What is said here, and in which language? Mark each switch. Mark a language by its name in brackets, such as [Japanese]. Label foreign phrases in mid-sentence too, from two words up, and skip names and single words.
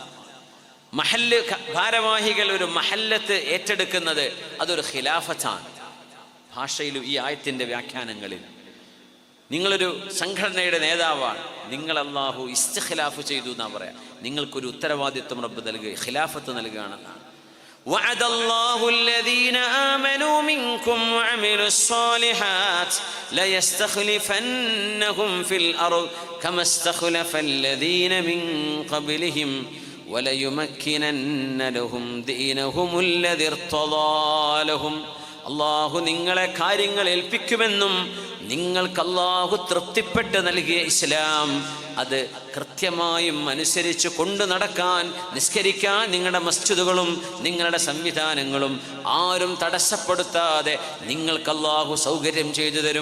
[Malayalam] മഹല്ല് ഭാരവാഹികൾ ഒരു മഹല്ലത്ത് ഏറ്റെടുക്കുന്നത് അതൊരു ഖിലാഫത്താണ്. ഭാഷയിലും ഈ ആയത്തിൻ്റെ വ്യാഖ്യാനങ്ങളിൽ നിങ്ങളൊരു സംഘടനയുടെ നേതാവാണ്, നിങ്ങൾ അല്ലാഹു ഇസ്തിഖ്ലാഫ് ചെയ്തു എന്നാ പറയാം. നിങ്ങൾക്കൊരു ഉത്തരവാദിത്വം റബ്ബ് നൽകുക, ഖിലാഫത്ത് നൽകുകയാണെന്നാണ്. [Arabic] وعد الله الذين آمنوا منكم وعملوا الصالحات ليستخلفنهم في الأرض كما استخلف الذين من قبلهم وليمكنن لهم دينهم الذي ارتضى لهم [Malayalam] അല്ലാഹു നിങ്ങളെ കാര്യങ്ങൾ ഏൽപ്പിക്കുമെന്നും നിങ്ങൾക്ക് അല്ലാഹു തൃപ്തിപ്പെട്ട് നൽകിയ ഇസ്ലാം അത് കൃത്യമായും അനുസരിച്ച് കൊണ്ടു നടക്കാൻ, നിസ്കരിക്കാൻ നിങ്ങളുടെ മസ്ജിദുകളും നിങ്ങളുടെ സംവിധാനങ്ങളും ആരും തടസ്സപ്പെടുത്താതെ നിങ്ങൾക്ക് അല്ലാഹു സൗകര്യം ചെയ്തു തരും.